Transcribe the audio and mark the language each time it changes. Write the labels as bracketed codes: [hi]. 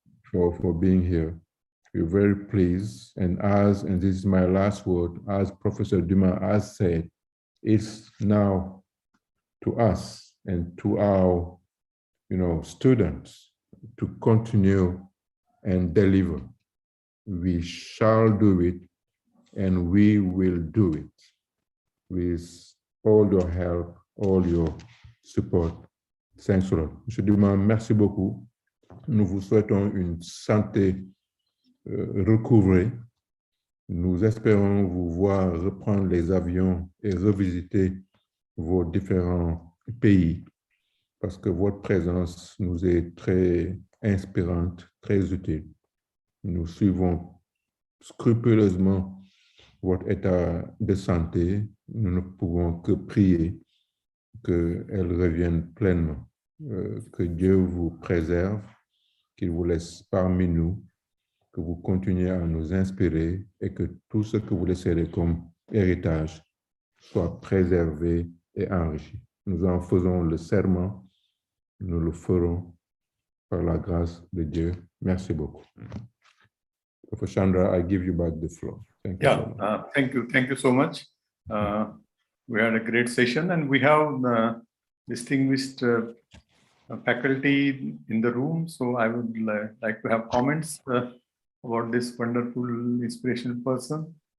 [en] for being here. We're very pleased. And this is my last word, as Professor Dumas has said, it's now to us and to our students to continue and deliver. We shall do it, and we will do it with all your help, all your support. Thanks a lot. Monsieur Dumas, [fr] merci beaucoup. Nous vous souhaitons une santé recouvrée. Nous espérons vous voir reprendre les avions et revisiter vos différents pays, parce que votre présence nous est très inspirante, très utile. Nous suivons scrupuleusement votre état de santé. Nous ne pouvons que prier qu'elle revienne pleinement, que Dieu vous préserve, qu'il vous laisse parmi nous, que vous continuez à nous inspirer et que tout ce que vous laisserez comme héritage soit préservé et enrichi. Nous en faisons le serment, nous le ferons par la grâce de Dieu. Merci beaucoup. [en] Professor Chandra, I give you back the floor. Thank you. Thank you. Thank you so much. We had a great session, and we have distinguished faculty in the room. So I would like to have comments about this wonderful, inspirational person.